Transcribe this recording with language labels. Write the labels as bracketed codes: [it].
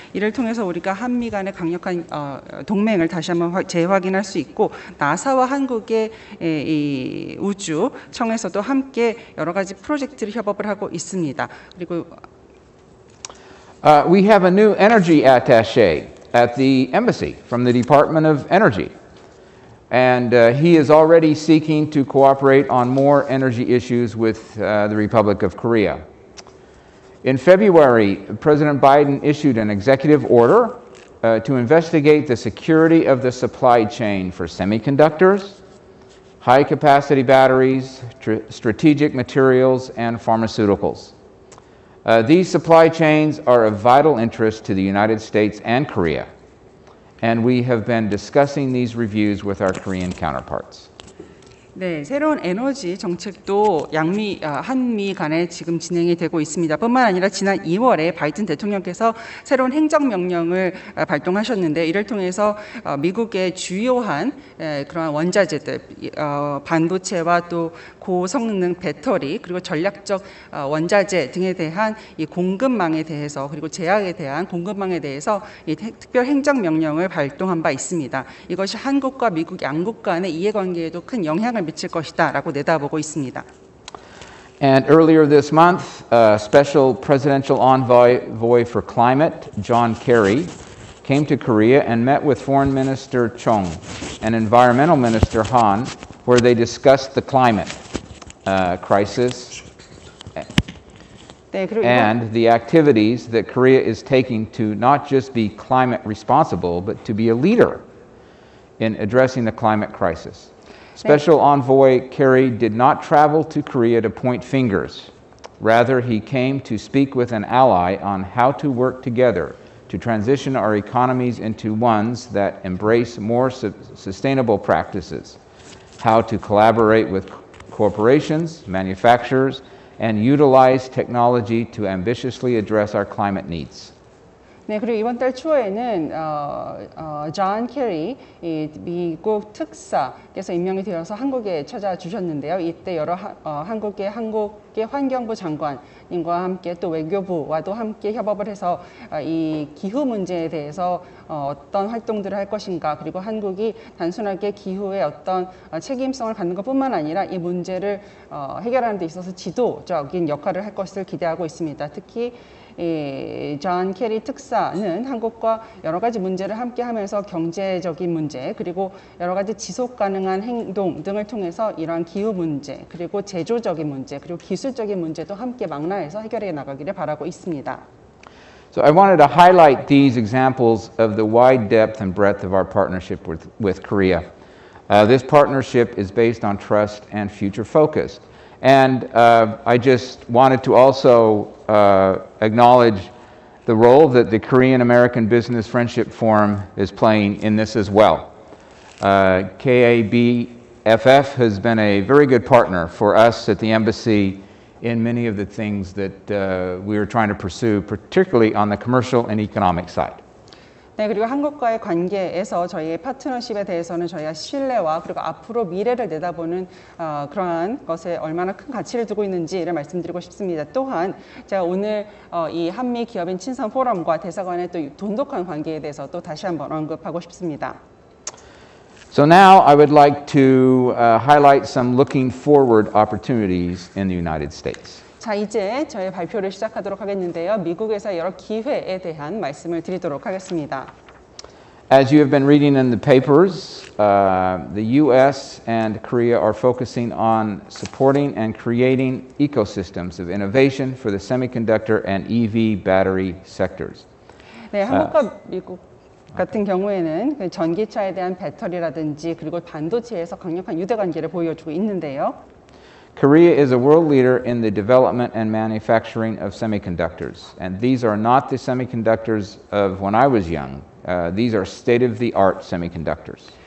[ko] 이를 통해서 우리가 한미 간의 강력한 동맹을 다시 한번 재확인할 수 있고 나사와 한국의 이 우주청에서도 함께 여러 가지 프로젝트를 협업을 하고 있습니다. 그리고 [en] We have a new energy attaché at the embassy from the Department of Energy. And he is already seeking to cooperate on more energy issues with the Republic of Korea. In February, President Biden issued an executive order to investigate the security of the supply chain for semiconductors, high-capacity batteries, strategic materials, and pharmaceuticals. These supply chains are of vital interest to the United States and Korea, and we have been discussing these reviews with our Korean counterparts. [ko] 네, 새로운 에너지 정책도 한미 간에 지금 진행이 되고 있습니다. 뿐만 아니라 지난 2월에 바이든 대통령께서 새로운 행정명령을 발동하셨는데 이를 통해서 미국의 주요한 그러한 원자재들, 반도체와 또 고성능 배터리 그리고 전략적 원자재 등에 대한 이 공급망에 대해서 그리고 제약에 대한 공급망에 대해서 이 특별 행정명령을 발동한 바 있습니다. 이것이 한국과 미국 양국 간의 이해관계에도 큰 영향을 미칠 것이다라고 내다보고 있습니다. [en] And earlier this month, Special Presidential Envoy for Climate, John Kerry, came to Korea and met with Foreign Minister Chung and Environmental Minister Han, where they discussed the climate crisis [ko] 네, 그리고 [en] and the activities that Korea is taking to not just be climate responsible, but to be a leader in addressing the climate crisis. Special Envoy Kerry did not travel to Korea to point fingers. Rather, he came to speak with an ally on how to work together to transition our economies into ones that embrace more sustainable practices, how to collaborate with corporations, manufacturers, and utilize technology to ambitiously address our climate needs. [ko] 네, 그리고 이번 달 초에는 존 캐리 미국 특사께서 임명이 되어서 한국에 찾아주셨는데요. 이때 여러 한국의 환경부 장관님과 함께 또 외교부와도 함께 협업을 해서 이 기후 문제에 대해서 어떤 활동들을 할 것인가 그리고 한국이 단순하게 기후의 어떤 책임성을 갖는 것뿐만 아니라 이 문제를 해결하는 데 있어서 지도적인 역할을 할 것을 기대하고 있습니다. 특히 존 캐리 특사는 한국과 여러 가지 문제를 함께 하면서 경제적인 문제 그리고 여러 가지 지속 가능한 행동 등을 통해서 이러한 기후 문제 그리고 제조적인 문제 그리고 기술적인 문제도 함께 망라해서 해결해 나가기를 바라고 있습니다. [en] So I wanted to highlight these examples of the wide depth and breadth of our partnership with Korea. This partnership is based on trust and future focus. And I just wanted to also acknowledge the role that the Korean American Business Friendship Forum is playing in this as well. KABFF has been a very good partner for us at the embassy in many of the things that we are trying to pursue, particularly on the commercial and economic side. [ko] 네, 그리고 한국과의 관계에서 저희의 파트너십에 대해서는 저희가 신뢰와 그리고 앞으로 미래를 내다보는 그러한 것에 얼마나 큰 가치를 두고 있는지를 말씀드리고 싶습니다. 또한 제가 오늘 이 한미 기업인 친선 포럼과 대사관의 또 돈독한 관계에 대해서 또 다시 한번 언급하고 싶습니다. [en] So now I would like to highlight some looking forward opportunities in the United States. [ko] 자, 이제 저희 발표를 시작하도록 하겠는데요. 미국에서 여러 기회에 대한 말씀을 드리도록 하겠습니다. [en] As you have been reading in the papers, the U.S. and Korea are focusing on supporting and creating ecosystems of innovation for the semiconductor and EV battery sectors. [ko] 네, 한국과 미국 같은 경우에는 그 전기차에 대한 배터리라든지 그리고 반도체에서 강력한 유대관계를 보여주고 있는데요. [en] Korea is a world leader in the development and manufacturing of semiconductors. And these are not the semiconductors of when I was young. These are state-of-the-art semiconductors.